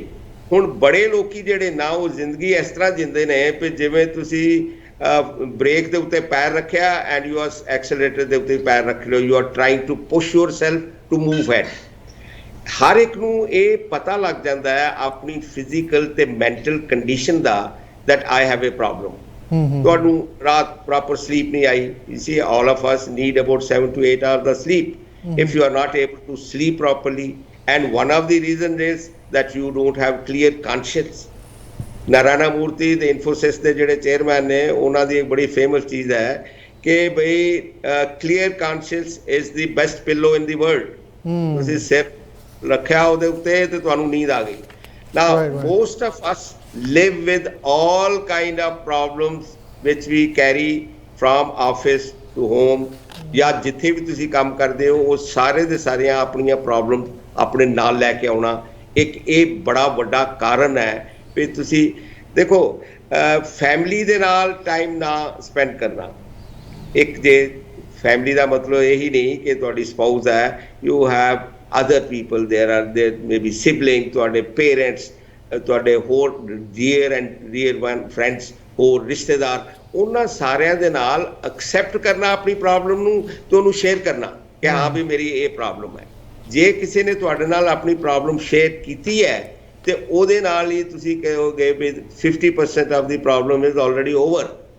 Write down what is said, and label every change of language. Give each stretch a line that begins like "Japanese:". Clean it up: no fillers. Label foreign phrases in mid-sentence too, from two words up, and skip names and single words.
Punjabi: ਹੁਣ ਬੜੇ ਲੋਕੀ ਜਿਹੜੇ ਨਾ ਉਹ ਜ਼ਿੰਦਗੀ ਇਸ ਤਰ੍ਹਾਂ ਜਿੰਦੇ ਨੇ ਵੀ ਜਿਵੇਂ ਤੁਸੀਂ ਬ੍ਰੇਕ ਦੇ ਉੱਤੇ ਪੈਰ ਰੱਖਿਆ
English: and you are accelerator
Punjabi: ਦੇ ਉੱਤੇ ਪੈਰ ਰੱਖ ਲਿਓ,
English: you are trying to push yourself to move head.
Punjabi: ਹਰ ਇੱਕ ਨੂੰ ਇਹ ਪਤਾ ਲੱਗ ਜਾਂਦਾ ਹੈ ਆਪਣੀ ਫਿਜ਼ੀਕਲ ਤੇ
English: mental condition
Punjabi: ਦਾ
English: that I have a problem।
Punjabi: ਤੁਹਾਨੂੰ ਰਾਤ
English: proper sleep
Punjabi: ਨਹੀਂ ਆਈ।
English: You see, all of us need about 7 to 8 hours of sleep। If you are not able to sleep properly, and one of the reasons is that you don't have clear conscience।
Punjabi: ਨਾਰਾਇਣਾ ਮੂਰਤੀ ਦੇ ਇਨਫੋਸਿਸ ਦੇ ਜਿਹੜੇ ਚੇਅਰਮੈਨ ਨੇ, ਉਹਨਾਂ ਦੀ ਇੱਕ ਬੜੀ ਫੇਮਸ ਚੀਜ਼ ਹੈ ਕਿ ਬਈ
English: clear conscious is the best pillow in the world.
Punjabi: ਤੁਸੀਂ ਸਿਰ ਰੱਖਿਆ ਉਹਦੇ ਉੱਤੇ ਤੇ ਤੁਹਾਨੂੰ ਨੀਂਦ ਆ ਗਈ।
English: Now most of us live with all kind of problems which we carry from office to home,
Punjabi: ਜਾਂ ਜਿੱਥੇ ਵੀ ਤੁਸੀਂ ਕੰਮ ਕਰਦੇ ਹੋ ਉਹ ਸਾਰੇ ਦੇ ਸਾਰੀਆਂ ਆਪਣੀਆਂ ਪ੍ਰੋਬਲਮ ਆਪਣੇ ਨਾਲ ਲੈ ਕੇ ਆਉਣਾ ਇੱਕ ਇਹ ਬੜਾ ਵੱਡਾ ਕਾਰਨ ਹੈ ਵੀ ਤੁਸੀਂ ਦੇਖੋ ਫੈਮਿਲੀ ਦੇ ਨਾਲ ਟਾਈਮ ਨਾ ਸਪੈਂਡ ਕਰਨਾ। ਇੱਕ ਜੇ ਫੈਮਿਲੀ ਦਾ ਮਤਲਬ ਇਹੀ ਨਹੀਂ ਕਿ ਤੁਹਾਡੀ ਸਪਾਊਸ ਹੈ,
English: you have other people, there may be sibling,
Punjabi: ਤੁਹਾਡੇ ਪੇਰੈਂਟਸ, ਤੁਹਾਡੇ ਹੋਰ
English: dear and dear one friends,
Punjabi: ਹੋਰ ਰਿਸ਼ਤੇਦਾਰ, ਉਹਨਾਂ ਸਾਰਿਆਂ ਦੇ ਨਾਲ ਐਕਸੈਪਟ ਕਰਨਾ ਆਪਣੀ ਪ੍ਰੋਬਲਮ ਨੂੰ ਤੇ ਉਹਨੂੰ ਸ਼ੇਅਰ ਕਰਨਾ ਕਿ ਹਾਂ ਵੀ ਮੇਰੀ ਇਹ ਪ੍ਰੋਬਲਮ ਹੈ। ਜੇ ਕਿਸੇ ਨੇ ਤੁਹਾਡੇ ਨਾਲ ਆਪਣੀ ਪ੍ਰੋਬਲਮ ਸ਼ੇਅਰ ਕੀਤੀ ਹੈ ਤੇ ਉਹਦੇ ਨਾਲ ਹੀ ਤੁਸੀਂ ਕਹੋਗੇ ਵੀ
English: 50% of the problem is already over.